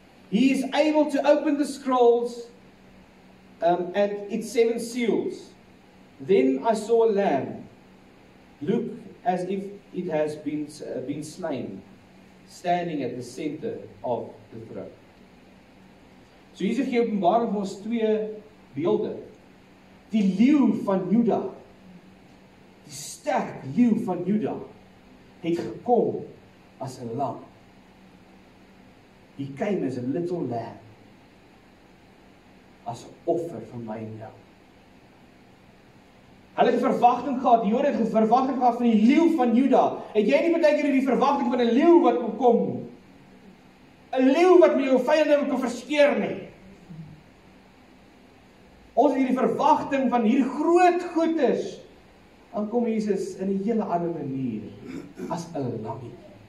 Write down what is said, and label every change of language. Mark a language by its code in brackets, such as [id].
[en] He is able to open the scrolls and its 7 seals. Then I saw a lamb, look as if it has been slain, standing at the center of the throne. [af] So hier is die Openbaring vir ons 2 beelde. Die leeu van Juda, die sterk leeu van Juda, het gekom as 'n lam. [en] He came as a little lamb, as 'n offer vir my en jou. [af] Hulle het 'n verwagting gehad, die Jode het 'n verwagting gehad van die leeu van Juda. Het jy nie baie keer die verwagting van 'n leeu wat kom? 'n Leeu wat met jou vyande kan verskeer nie. Ons het hierdie verwagting van hier groot goedes. Dan kom Jesus in 'n hele ander manier as 'n lammetjie.